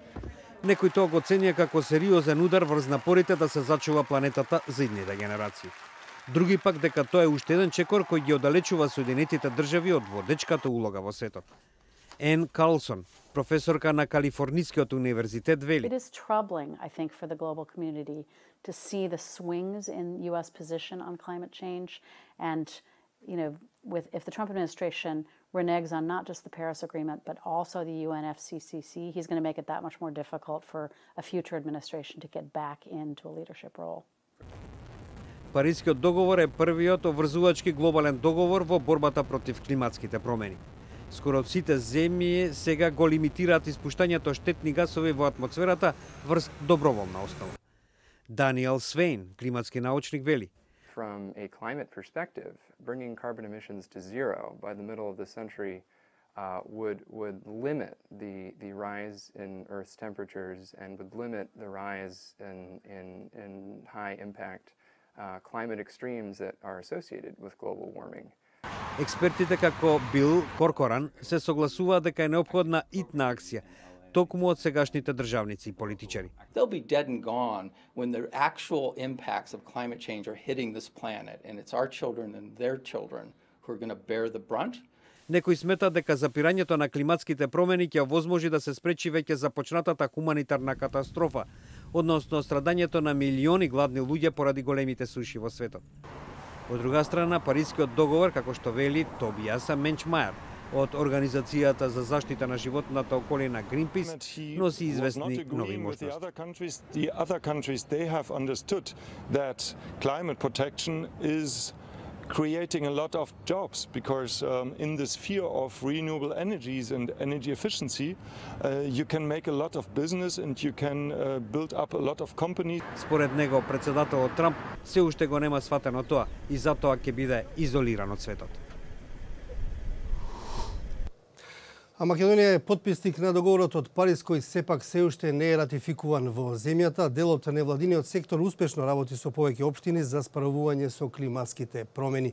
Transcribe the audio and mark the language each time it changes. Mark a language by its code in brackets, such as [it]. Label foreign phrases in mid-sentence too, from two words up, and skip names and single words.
[mk] Некои тоа го оценија како сериозен удар врз напорите да се зачува планетата за идните генерации. Други пак дека тоа е уште еден чекор кој ги оддалечува Соединетите држави од водечката улога во светот. Ен Карлсон, професорка на Калифорнискиот универзитет, вели: [en] It is troubling, I think, for the global community to see the swings in US position on climate change and, if the Trump administration reneges on not just the Paris Agreement, but also the UNFCCC, he's going to make it that much more difficult for a future administration to get back into a leadership role. [mk] Парискиот договор е првиот обврзувачки глобален договор во борбата против климатските промени. Скоро сите земји сега го лимитираат испуштањето штетни гасови во атмосферата врз доброволна основа. Даниел Свейн, климатски научник, вели: [en] From a climate perspective, bringing carbon emissions to zero by the middle of the century would limit the rise in Earth's temperatures and would limit the rise in high impact climate extremes that are associated with global warming. [mk] Експертите како Бил Коркоран се согласуваат дека е неопходна итна акција, токму од сегашните државници и политичари. [en] They'll be dead and gone when the actual impacts of climate change are hitting this planet, and it's our children and their children who are going to bear the brunt. [mk] Некои сметат дека запирањето на климатските промени ќе овозможи да се спречи веќе започнатата хуманитарна катастрофа, односно страдањето на милиони гладни луѓе поради големите суши во светот. Од друга страна, Парискиот договор, како што вели Тобијас Менчмајер од Организацијата за заштита на животната околина Greenpeace, носи известни нови можности. [en] The other countries, they have understood that climate protection is creating a lot of jobs because in the sphere of renewable energies and energy efficiency you can make a lot of business and you can build up a lot of companies. [mk] Според него, председателот Трамп се уште го нема сватено тоа и затоа ќе биде изолиран од светот. А Македонија е потписник на договорот од Париз, кој сепак се уште не е ратификуван во земјата. Делот на невладиниот сектор успешно работи со повеќе општини за справување со климатските промени.